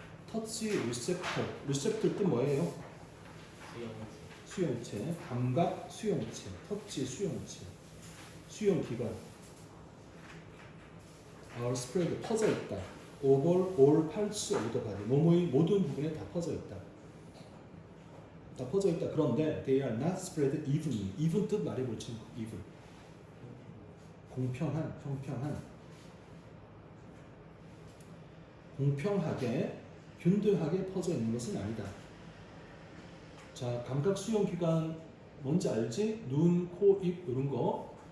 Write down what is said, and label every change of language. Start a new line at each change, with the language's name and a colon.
Korean: 터치 리셉터. 리셉터 뜻 뭐예요? 수용체. 감각 수용체. 터치 수용체. 수용기관.
English: Our spread
Korean: 퍼져 있다.
English: over all parts of the body.
Korean: 몸의 모든 부분에 다 퍼져 있다. 다 퍼져 있다.
English: 그런데 they are not spread evenly.
Korean: even 뜻 말해볼 친구. even. 공평한, 평평한. 공평하게, 균등하게 퍼져 있는 것은 아니다. 자, 감각 수용 기관 뭔지 알지? 눈, 코, 입 이런 거.